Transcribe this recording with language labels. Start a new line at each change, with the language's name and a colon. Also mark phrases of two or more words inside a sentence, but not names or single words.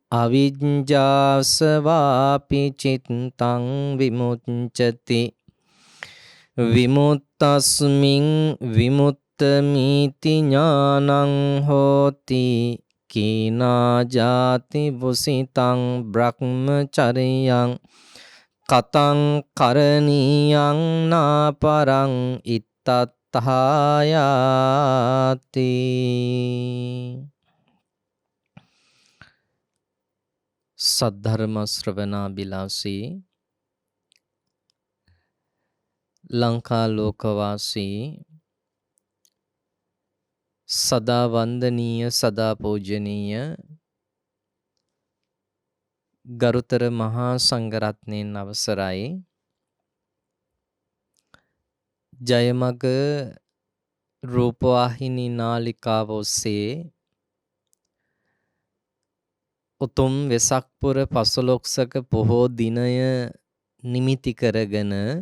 Pali: අවිජ්ජාසවාපි චිත්තං විමුච්ඡති විමුක්තස්මින් විමුක්තමීති ඥානං හෝති කීනා ජාති වුසිතං බ්‍රහ්මචරියං කතං කරණීයං නාපරං
Sinhala: ඉත්තත්ථායාති සද්ධර්ම ශ්‍රවණාබිලාසී ලංකා ලෝකවාසී සදා වන්දනීය සදා පූජනීය ගරුතර මහා සංඝරත්නයන් අවසරයි ජයමග රූපවාහිනී නාලිකාව ඔස්සේ උතුම් වෙසක් පුර පසළොස්වක පොහෝ දිනය නිමිති කරගෙන